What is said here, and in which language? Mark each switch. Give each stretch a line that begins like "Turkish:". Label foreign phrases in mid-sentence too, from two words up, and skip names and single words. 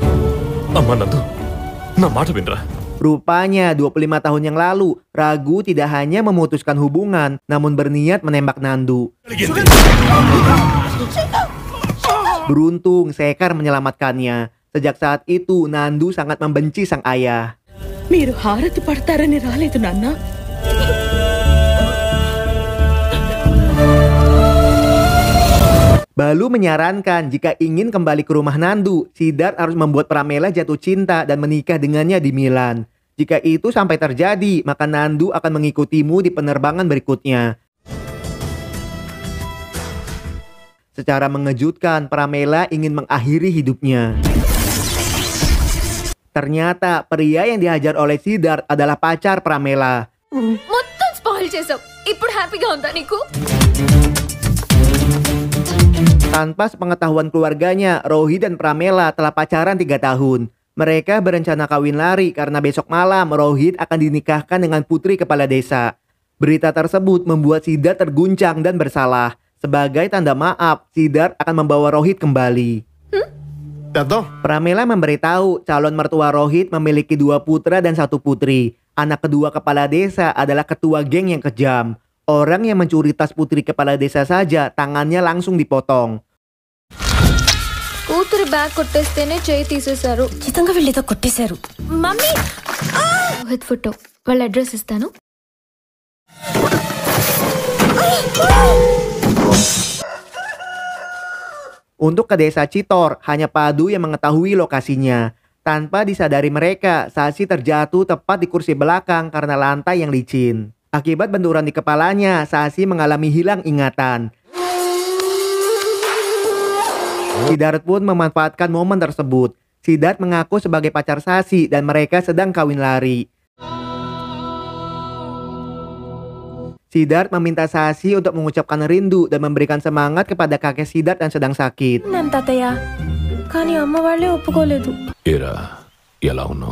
Indonesian: Rupanya 25 tahun yang lalu, Ragu tidak hanya memutuskan hubungan, namun berniat menembak Nandu. Beruntung Sekar menyelamatkannya. Sejak saat itu, Nandu sangat membenci sang ayah.
Telugu: మీరు హారతి పడతారని రాలేదు నాన్న.
Indonesian: Balu menyarankan jika ingin kembali ke rumah Nandu, Siddharth harus membuat Pramela jatuh cinta dan menikah dengannya di Milan. Jika itu sampai terjadi, maka Nandu akan mengikutimu di penerbangan berikutnya. Secara mengejutkan, Pramela ingin mengakhiri hidupnya. Ternyata pria yang dihajar oleh Siddharth adalah pacar Pramela.
Telugu: మొత్తం స్పాయిల్ చేసావు. ఇప్పుడు హ్యాపీగా ఉందా నీకు?
Indonesian: Tanpa sepengetahuan keluarganya, Rohit dan Pramela telah pacaran 3 tahun. Mereka berencana kawin lari karena besok malam Rohit akan dinikahkan dengan putri kepala desa. Berita tersebut membuat Siddharth terguncang dan bersalah. Sebagai tanda maaf, Siddharth akan membawa Rohit kembali. Jatuh. Pramila memberitahu calon mertua Rohit memiliki 2 putra dan 1 putri. Anak kedua kepala desa adalah ketua geng yang kejam. Orang yang mencuri tas putri kepala desa saja tangannya langsung dipotong.
Telugu: కూతురి బ్యాగ్ కొట్టేస్తేనే చేయి తీసేశారు. చితంగా వెళ్ళితో కొట్టేశారు. మమ్మీ రోహిత్ ఫోటో వాళ్ళ అడ్రస్ ఇస్తాను.
Indonesian: Untuk ke desa Citor, hanya Padu yang mengetahui lokasinya. Tanpa disadari mereka, Sasi terjatuh tepat di kursi belakang karena lantai yang licin. Akibat benturan di kepalanya, Sasi mengalami hilang ingatan. Siddharth pun memanfaatkan momen tersebut. Siddharth mengaku sebagai pacar Sasi dan mereka sedang kawin lari. Siddharth meminta Sasi untuk mengucapkan rindu dan memberikan semangat kepada kakek Siddharth yang sedang sakit.
Telugu: నన్ను తాతయ్య కానీ అమ్మ వాళ్ళే ఒప్పుకోలేదు. ఏరా ఎలా ఉన్నావు?